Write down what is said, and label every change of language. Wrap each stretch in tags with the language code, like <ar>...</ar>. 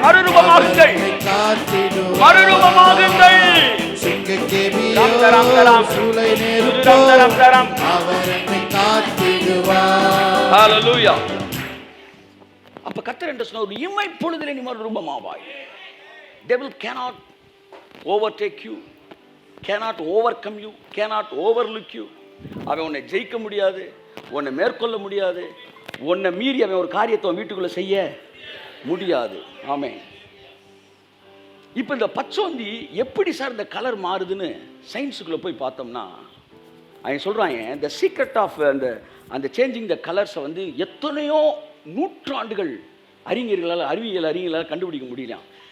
<ta>மறுரூபமாகுங்கள், மறுரூபமாகுங்கள். சிங்கக்கேவியோ சூளை நெருப்போ அவர் என்னை காத்திடுவார். ஹல்லேலூயா. அப்ப கர்த்தர் என்று சொன்ன ஒரு இமை பொழுதிலே நீ மறுரூபமாவாய்.</ta> <en>Devil cannot overtake you, cannot overcome you, cannot overlook you.</en> <ta>அவன் உன்னை ஜெயிக்க முடியாது, உன்னை மேற்கொள்ள முடியாது, உன்னை மீறி அவன் ஒரு காரியத்தை வீட்டுக்குள்ள செய்ய முடியாது. ஆமென். இப்போ இந்த பச்சோந்தி எப்படி சார் இந்த கலர் மாறுதுன்னு சயின்ஸுக்குள்ள போய் பார்த்தோம்னா அவன் சொல்றாங்க,</ta> <en>the secret of</en> <ta>அந்த சேஞ்சிங் த கலர்ஸை எத்தனையோ நூற்றாண்டுகள் அறிவியலால் கண்டுபிடிக்க முடியலாம்.</ta>